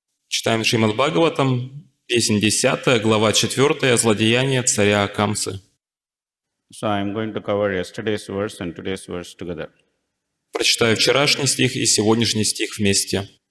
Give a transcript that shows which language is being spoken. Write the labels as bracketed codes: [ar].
[ru] Читаем Шримад Бхагаватам, песнь 10, глава 4, злодеяние царя Камсы. [en] So I am going to cover yesterday's verse and today's verse together. [ru] Прочитаю вчерашний стих и сегодняшний стих вместе.